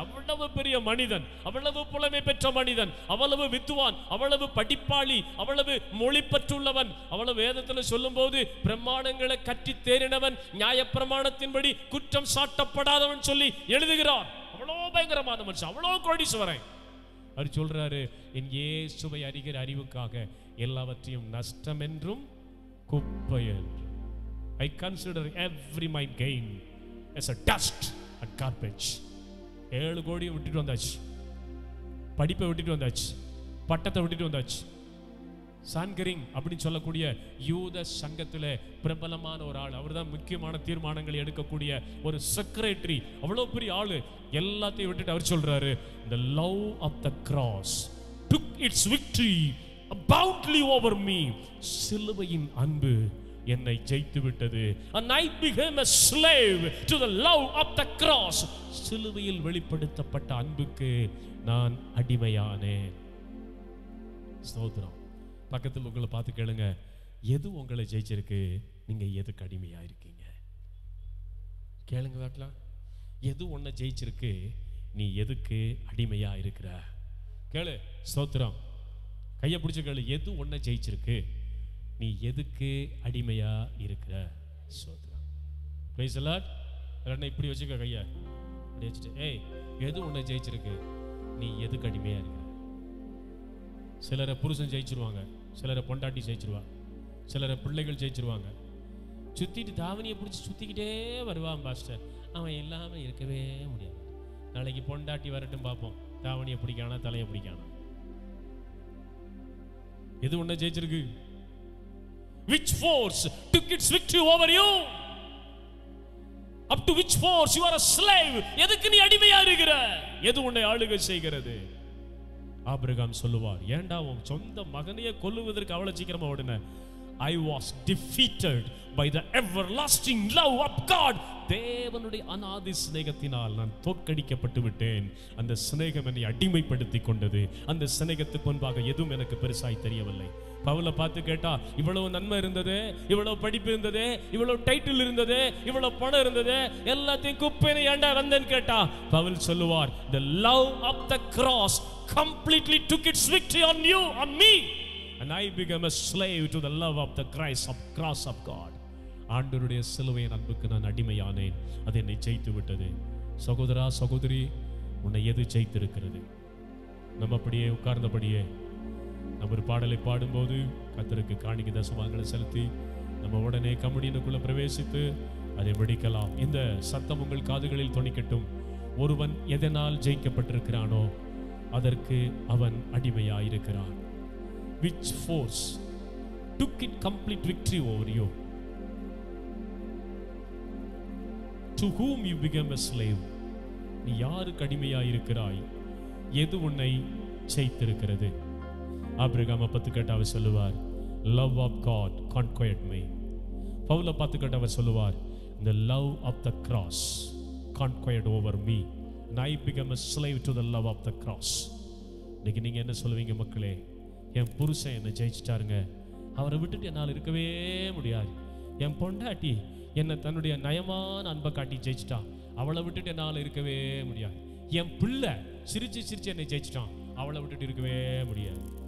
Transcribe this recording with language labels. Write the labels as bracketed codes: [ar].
[ta] அவ்வளவு பெரிய மனிதன், அவ்வளவு புலமை பெற்ற மனிதன், அவ்வளவு வித்துவான், அவ்வளவு படிப்பாளி, அவ்வளவு மொழி பற்றுள்ளவன், அவ்வளவு வேதத்தில் சொல்லும் போது பிரமாணங்களை கற்றி தேறினவன், நியாய பிரமாணத்தின்படி குற்றம் சாட்டப்படாதவன் சொல்லி எழுதுகிறார். அவ்வளோ பயங்கரமான மனுஷன், அவ்வளோ கோடீஸ்வரன். அவர் சொல்றாரு, என் இயேசுவை அறிகிற அறிவுக்காக எல்லாவற்றையும் நஷ்டம் என்றும் குப்பை என்று. [en] I consider every my gain as a dust and garbage. [ta] 7 கோடியை விட்டுட்டு வந்தாச்சு, படிப்பை விட்டுட்டு வந்தாச்சு, பட்டத்தை விட்டுட்டு வந்தாச்சு. சான்கரிங் அப்படின்னு சொல்லக்கூடிய யூத சங்கத்தில் பிரபலமான ஒரு ஆள். அவர் தான் முக்கியமான தீர்மானங்களை எடுக்கக்கூடிய ஒரு செக்ரட்டரி. அவ்வளோ பெரிய ஆளு. எல்லாத்தையும் விட்டுட்டு அவர் சொல்றாரு, [en] the love of the cross took its victory aboundly over me. [ta] சிலுவையின் அன்பு என்னை ஜெயித்து விட்டது. [en] And I became a slave to the love of the cross. [ta] சிலுவையில் வெளிப்படுத்தப்பட்ட அன்புக்கு நான் அடிமையானேன். ஸ்தோத்திரம். பக்கத்தில் உங்களை பார்த்து கேளுங்க, எது உங்களை ஜெயிச்சிருக்கு? நீங்க எதுக்கு அடிமையா இருக்கீங்க? கேளுங்க பார்க்கலாம். எது உன்னை ஜெயிச்சிருக்கு? நீ எதுக்கு அடிமையா இருக்கிற? கேளு. ஸ்தோத்திரம். கையை பிடிச்சு கேளு, எது உன்னை ஜெயிச்சிருக்கு? நீ எதுக்கு அடிமையா இருக்கிற? ஸ்தோத்திரம். [en] Praise the Lord. [ta] இப்படி வச்சுக்க கையா அப்படி வச்சுட்டு, ஏய் எது உன்னை ஜெயிச்சிருக்கு? நீ எதுக்கு அடிமையா இருக்கிற? சிலரை புருஷன் ஜெயிச்சிருவாங்க, சிலரை பொண்டாட்டி ஜெயிச்சிருவா, சிலரை பிள்ளைகள் ஜெயிச்சிருவாங்க. சுத்திட்டு தாவணியை பிடிச்சி சுத்திக்கிட்டே வருவான் பாஸ்டர். அவன் இல்லாம இருக்கவே முடியாது. நாளைக்கு பொண்டாட்டி வரட்டும் பார்ப்போம், தாவணியை பிடிக்கானா தலையை பிடிக்கானா. எது உன்னை ஜெயிச்சிருக்கு? [en] Which force took its victory over you? Up to which force you are a slave? [ta] எதுக்கு நீ அடிமையா இருக்கிற? எது உன்னை ஆளுகை செய்கிறது? ஆபிரகாம் சொல்லுவார், ஏண்டா உன் சொந்த மகனையே கொல்லுவதற்கு அவ்வளவு சீக்கிரமா ஓடுன? [en] I was defeated by the everlasting love of God. [ta] தேவனுடைய அநாதி சிநேகத்தினால் நான் தோற்கடிக்கப்பட்டு விட்டேன். அந்த சிநேகம் என்னை அடிமைப்படுத்தி கொண்டது. அந்த சிநேகத்துக்கு முன்பாக எதுவும் எனக்கு பெருசாய் தெரியவில்லை. பவுலை பார்த்து கேட்டா, இவ்வளவு நன்மை இருந்தது, இவ்வளவு படிப்பு இருந்தது, இவ்வளவு டைட்டில் இருந்தது, இவ்வளவு பணம் இருந்தது, எல்லாத்தையும் குப்பையை ஏண்டா வந்தேன்னு கேட்டா, பவுல் சொல்லுவார், [en] the love of the cross completely took its victory on you, on me, and I became a slave to the love of the cross of God. [ta] ஆண்டவருடைய சிலுவையின் அன்புக்கு நான் அடிமையானேன். அது என்னை ஜெயித்து விட்டது. சகோதரா சகோதரி, உன்னை எது ஜெயித்திருக்கிறது? நம்ம அப்படியே உட்கார்ந்தபடியே நம்ம ஒரு பாடலை பாடும்போது கர்த்தருக்கு காணிக்கை தசமாங்களை செலுத்தி நம்ம உடனே கம்பெனிக்குள்ள பிரவேசித்து அதை முடிக்கலாம். இந்த சத்தம் உங்கள் காதுகளில் தொனிக்கட்டும். ஒருவன் எதனால் ஜெயிக்கப்பட்டிருக்கிறானோ அதற்கு அவன் அடிமையாயிருக்கிறான். [en] Which force took it complete victory over you? To whom you became a slave? [ta] நீ யாருக்கு அடிமையாயிருக்கிறாய்? எது உன்னை ஜெயித்திருக்கிறது? ஆபிரகாமை பார்த்து கேட்ட அவர் சொல்லுவார், [en] love of God conquered me. [ta] பவுலை பார்த்து கேட்ட அவர் சொல்லுவார், [en] the love of the cross conquered over me and I became a slave to the love of the cross. [ta] இன்னைக்கு நீங்க என்ன சொல்லுவீங்க மக்களே? என் புருஷன் என்னை ஜெயிச்சிட்டாருங்க, அவரை விட்டுட்டு என்னால் இருக்கவே முடியாது. என் பொண்டாட்டி என்னை தன்னுடைய நயமான அன்பை காட்டி ஜெயிச்சிட்டா, அவளை விட்டுட்டு என்னால் இருக்கவே முடியாது. என் பிள்ளை சிரிச்சு சிரிச்சு என்னை ஜெயிச்சிட்டான், அவளை விட்டுட்டு இருக்கவே முடியாது.